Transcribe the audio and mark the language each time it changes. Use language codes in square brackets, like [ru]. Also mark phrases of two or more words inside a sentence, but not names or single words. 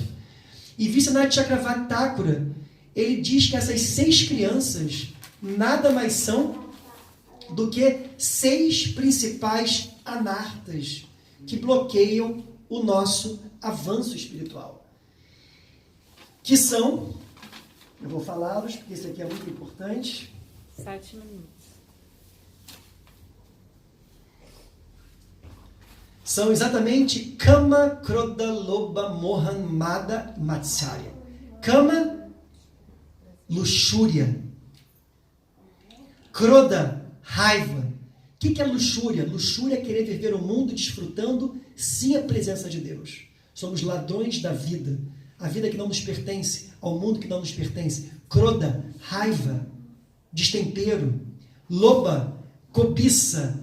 [pt] E Vishwanath Chakravarti Thakura, ele diz que essas 6 crianças nada mais são do que 6 principais anartas que bloqueiam o nosso avanço espiritual. Que são, eu vou falá-los, porque isso aqui é muito importante. 7 minutos. São exatamente [sa] Kama, Krodha, Lobha, Mohan, Mada, Matsarya. [pt] Kama, luxúria. Krodha, raiva. O que é luxúria? Luxúria é querer viver o mundo desfrutando sem a presença de Deus. Somos ladrões da vida. A vida que não nos pertence, ao mundo que não nos pertence. Krodha, raiva, destempero. Lobha, cobiça.